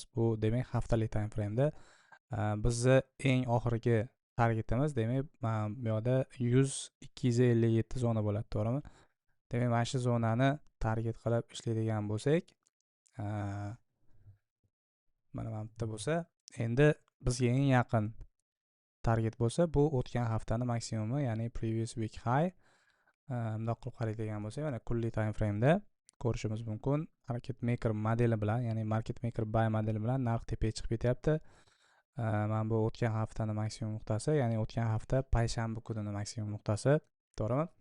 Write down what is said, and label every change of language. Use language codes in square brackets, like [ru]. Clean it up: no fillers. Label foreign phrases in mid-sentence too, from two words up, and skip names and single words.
[uz] Bu demak haftalik [en] time frame [uz] da bizni eng oxirgi targetimiz demak bu yoqda 100-257 zona bo'ladi, to'g'rimi? Demak mana shu zonani target qilib ishlaydigan bo'lsak, mana bu yerda bo'lsa, endi bizga eng yaqin target bo'lsa, bu o'tgan haftani maksimumi, ya'ni [en] previous week high. [uz] Bundoq qilib qaraydigan bo'lsak, mana kunlik [en] time frame [uz] da ko'rishimiz mumkin. [en] Market maker [uz] modeli bilan, ya'ni [en] market maker buy [uz] modeli bilan narx tepaga chiqib ketyapti. Mana bu o'tgan haftani maksimum nuqtasi, ya'ni o'tgan hafta payshanba kunining maksimum nuqtasi, to'g'rimi?